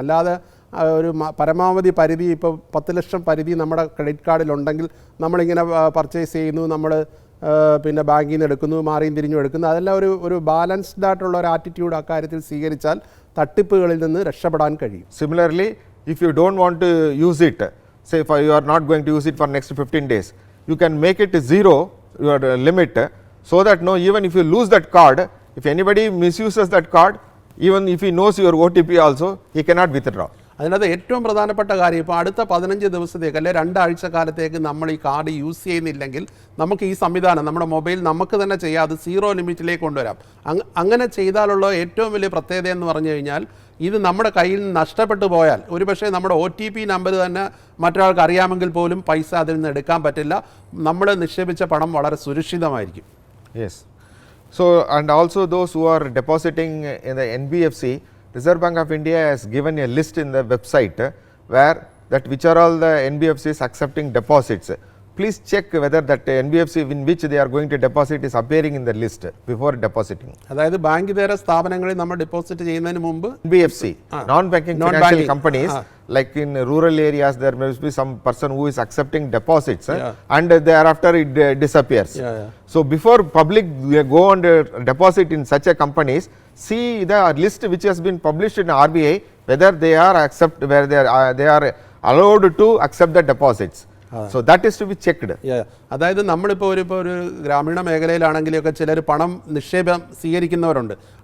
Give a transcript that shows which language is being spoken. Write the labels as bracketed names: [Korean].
[Malayalam] അല്ലാതെ ഒരു പരമാവധി പരിധി, ഇപ്പോൾ 10 ലക്ഷം പരിധി നമ്മുടെ ക്രെഡിറ്റ് കാർഡിലുണ്ടെങ്കിൽ നമ്മളിങ്ങനെ പർച്ചേസ് ചെയ്യുന്നു, നമ്മൾ പിന്നെ ബാങ്കിൽ നിന്ന് എടുക്കുന്നു, മാറിയും തിരിഞ്ഞും എടുക്കുന്നു, അതെല്ലാം ഒരു ബാലൻസ്ഡ് ആയിട്ടുള്ള ഒരു ആറ്റിറ്റ്യൂഡ് അക്കാര്യത്തിൽ സ്വീകരിച്ചാൽ തട്ടിപ്പുകളിൽ നിന്ന് രക്ഷപ്പെടാൻ കഴിയും. [English] Similarly, if you don't want to use it, say if you are not going to use it for next 15 days, you can make it 0 your limit, so that even if you lose that card, if anybody misuses that card, even if he knows your OTP also, he cannot withdraw. [Malayalam] അതിനകത്ത് ഏറ്റവും പ്രധാനപ്പെട്ട കാര്യം, ഇപ്പോൾ അടുത്ത 15 ദിവസത്തേക്ക് അല്ലെ 2 ആഴ്ച കാലത്തേക്ക് നമ്മൾ ഈ കാർഡ് യൂസ് ചെയ്യുന്നില്ലെങ്കിൽ നമുക്ക് ഈ സംവിധാനം നമ്മുടെ മൊബൈൽ നമുക്ക് തന്നെ ചെയ്യാം, അത് 0 ലിമിറ്റിലേക്ക് കൊണ്ടുവരാം. അങ്ങനെ ചെയ്താലുള്ള ഏറ്റവും വലിയ പ്രത്യേകത എന്ന് പറഞ്ഞു കഴിഞ്ഞാൽ, ഇത് നമ്മുടെ കയ്യിൽ നിന്ന് നഷ്ടപ്പെട്ടു പോയാൽ ഒരുപക്ഷെ നമ്മുടെ OTP നമ്പർ തന്നെ മറ്റൊരാൾക്ക് അറിയാമെങ്കിൽ പോലും പൈസ അതിൽ നിന്ന് എടുക്കാൻ പറ്റില്ല. നമ്മൾ നിക്ഷേപിച്ച പണം വളരെ സുരക്ഷിതമായിരിക്കും. [English] Yes. So, and also those who are depositing in the NBFC, Reserve Bank of India has given a list in the website where that which are all the NBFCs accepting deposits. Please check whether that NBFC in which they are going to deposit is appearing in the list before depositing. [Malayalam] അതായത് bank ഇതര സ്ഥാപനങ്ങളിൽ നമ്മൾ deposit ചെയ്യുന്നതിന് മുമ്പ് [English] NBFC, non-banking financial companies, like in rural areas there must be some person who is accepting deposits and thereafter it disappears. So before public go and deposit in such a companies, see the list which has been published in RBI whether they are they are allowed to accept the deposits. So that is to be checked. [Malayalam] അതായത് നമ്മളിപ്പോൾ ഒരു ഗ്രാമീണ മേഖലയിലാണെങ്കിലൊക്കെ ചിലർ പണം നിക്ഷേപം സ്വീകരിക്കുന്നവരുണ്ട്.